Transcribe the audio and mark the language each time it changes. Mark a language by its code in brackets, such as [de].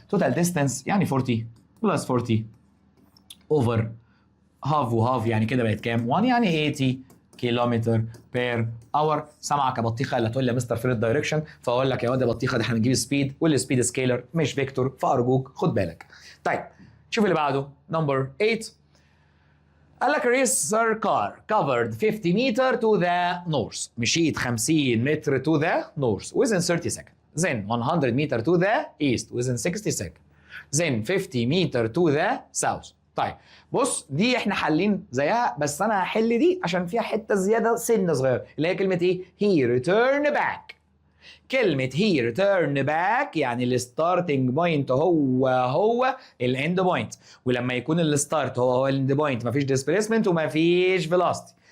[en] total distance يعني 40 plus 40 over half وهاف، [ar] يعني كده بقت كام؟ [en] 1 يعني 80 kilometre per hour. [ar] سامعك يا بطيخه اللي هتقول لي يا مستر فين الدايركشن، فاقول لك يا واد يا بطيخه ده احنا بنجيب سبيد، والسبيد سكيلر مش فيكتور، فارجوك خد بالك. طيب شوف اللي بعده نمبر 8. قال لك [en] Racer car covered 50 متر to the north. [ar] مشيت [en] 50 متر to the north within 30 seconds. Then 100 متر to the east within 60 seconds. Then 50 متر to the south. [ar] طيب بص دي احنا حالين زيها، بس انا هحل دي عشان فيها حته زياده سنه صغيره اللي هي كلمه ايه؟ هي [en] return back. [ar] كلمه هي [en] return back [ar] يعني الستارتنج بوينت هو الاند بوينت، ولما يكون الستارت هو الاند بوينت مفيش ديسبيسمنت ومفيش فيلوسيتي.